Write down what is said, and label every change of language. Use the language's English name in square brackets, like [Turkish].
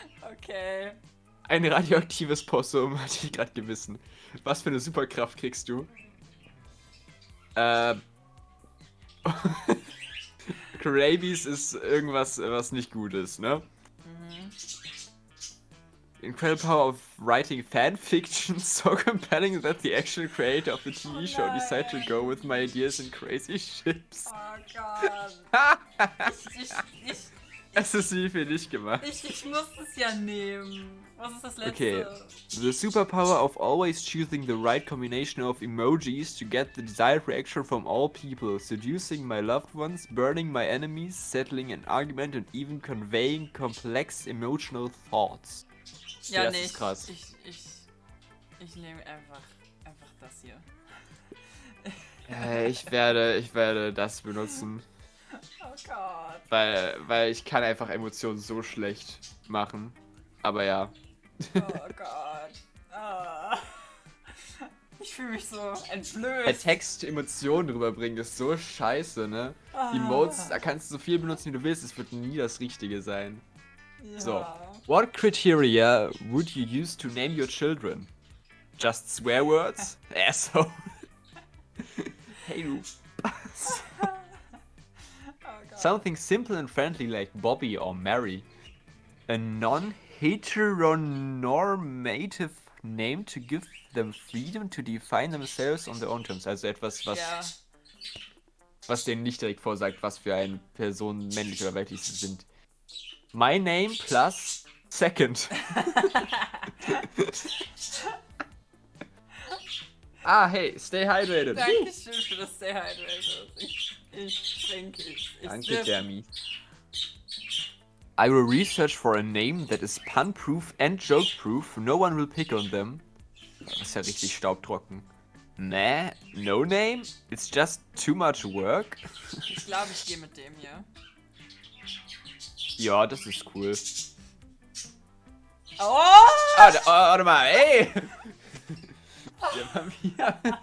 [English] Okay. [German] Ein radioaktives Possum, hatte ich gerade gewissen. Was für eine Superkraft kriegst du? Rabies ist irgendwas, was nicht gut ist, ne? [English] Incredible power of writing fanfiction so compelling that the actual creator of the TV show decided to go with my ideas and crazy ships. [German] Oh Gott. Es ist wie für dich gemacht. Ich muss es ja nehmen. Was ist das letzte? [English] Okay. The superpower of always choosing the right combination of emojis to get the desired reaction from all people, seducing my loved ones, burning my enemies, settling an argument and even conveying complex emotional thoughts. [German] Ja, das nee, ist krass. ich nehme einfach das hier. Ich werde das benutzen. Oh Gott. Weil ich kann einfach Emotionen so schlecht machen. Aber ja. Oh Gott. Oh. Ich fühle mich so Der entblößt. Text Emotionen rüberbringen ist so scheiße, ne? Emotes, da kannst du so viel benutzen, wie du willst, es wird nie das Richtige sein. Ja. So. [English] What criteria would you use to name your children? Just swear words? Asshole. [German] Hey du. Oh Gott. [English] Something simple and friendly like Bobby or Mary. A non-heteronormative name to give them freedom to define themselves on their own terms. [German] Also etwas, Ja. was denen nicht direkt vorsagt, was für eine Person männlich oder weiblich sie sind. [English] My name plus second. Hey, stay hydrated. [German] Dankeschön für das Stay Hydrated. Ich trinke es. Danke, Jeremy. [English] I will research for a name that is pun-proof and joke-proof. No one will pick on them. [German] Das ist ja richtig staubtrocken. [English] Nah, no name? It's just too much work? [German] Ich glaube, ich gehe mit dem hier. Ja, das ist cool. Oh! Warte mal, ey! Der Vampir.